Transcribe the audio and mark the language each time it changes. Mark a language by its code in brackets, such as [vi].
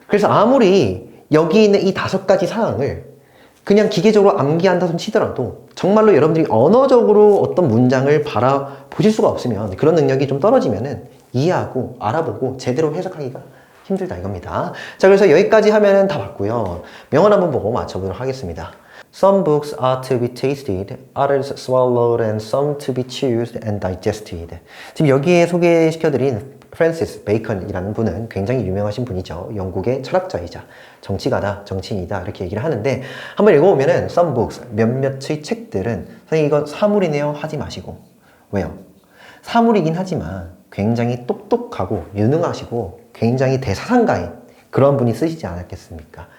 [ko] 그래서 아무리 여기 있는 이 5가지 사항을 그냥 기계적으로 암기한다 손 치더라도, 정말로 여러분들이 언어적으로 어떤 문장을 바라보실 수가 없으면, 그런 능력이 좀 떨어지면은 이해하고 알아보고 제대로 해석하기가 힘들다 이겁니다. 자, 그래서 여기까지 하면은 다 봤고요. 명언 한번 보고 맞춰보도록 하겠습니다. [en] Some books are to be tasted, others swallowed, and some to be chewed and digested. [ko] 지금 여기에 소개시켜드린 프랜시스 베이컨이라는 분은 굉장히 유명하신 분이죠. 영국의 철학자이자 정치가다, 정치인이다 이렇게 얘기를 하는데, 한번 읽어보면은 [en] some books, [ko] 몇몇의 책들은, 선생님 이거 사물이네요 하지 마시고. 왜요? 사물이긴 하지만 굉장히 똑똑하고 유능하시고 굉장히 대사상가인 그런 분이 쓰시지 않았겠습니까?